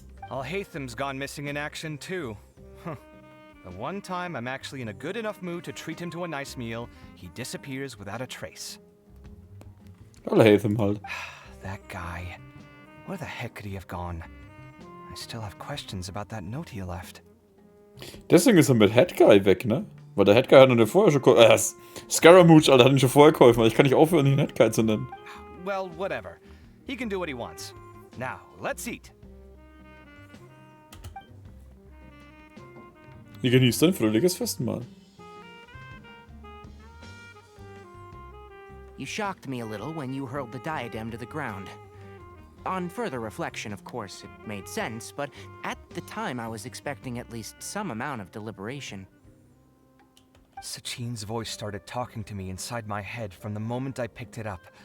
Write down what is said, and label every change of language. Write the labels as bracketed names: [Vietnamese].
[English] Al-Haytham's gone missing in action, too. Huh. The one time I'm actually in a good enough mood to treat him to a nice meal, he disappears without a trace. [German] Al-Haytham halt. [English] That guy. Where the heck could he have gone? I still have questions about that note he left. [German] Deswegen ist er mit Hat Guy weg, ne? Weil der Hat Guy hat ihn ja vorher schon geholfen. Scaramouche, Alter, hat ihn schon vorher geholfen. Ich kann nicht aufhören, ihn Hat Guy zu nennen. [English] Well, whatever. He can do what he wants. Now, let's eat. [German] Ihr genießt ein fröhliches Festmahl. [English] You shocked me a little when you hurled the diadem to the ground. On further reflection, of course, it made sense, but at the time I was expecting at least some amount of deliberation. Sachin's voice started talking to me inside my head from the moment I picked it up.